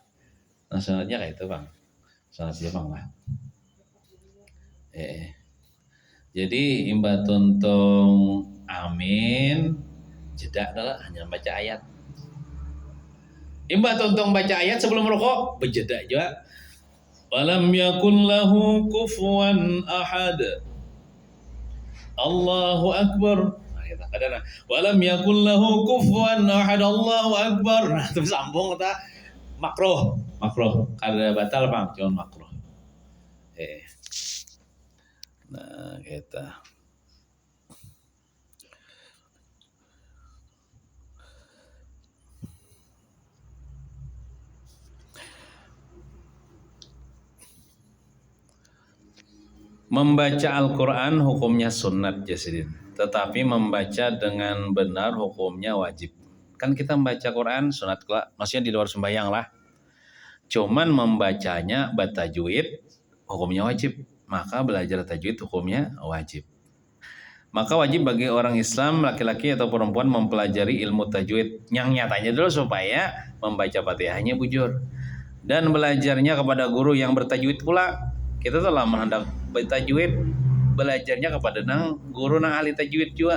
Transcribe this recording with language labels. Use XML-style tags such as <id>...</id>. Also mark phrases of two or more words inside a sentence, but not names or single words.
<bjn>Nah, sunatnya kayak itu, Bang. Sunatnya Bang lah. Jadi imba tuntung amin jeda adalah hanya baca ayat. Imba tuntung baca ayat sebelum rukuk berjeda juga.</bjn> <ar>ولم يكن له كفوا أحد. الله أكبر. Nah, ولم يكن له كفوا أحد. الله أكبر.</ar> <bjn>Nah, terus sambung kata makruh. Kada batal Bang, cuma makruh. Nah, kita membaca Al-Quran hukumnya sunat Jasidin, tetapi membaca dengan benar hukumnya wajib. Kan kita membaca Quran sunat lah, maksudnya di luar sembahyang lah. Cuman membacanya batajwid hukumnya wajib, maka belajar tajwid hukumnya wajib. Maka wajib bagi orang Islam laki-laki atau perempuan mempelajari ilmu tajwid yang nyatanya dulu supaya membaca Fatihahnya bujur. Dan belajarnya kepada guru yang bertajwid pula. Kita telah menghendak bertajwid, belajarnya kepada guru ahli tajwid juga.</bjn>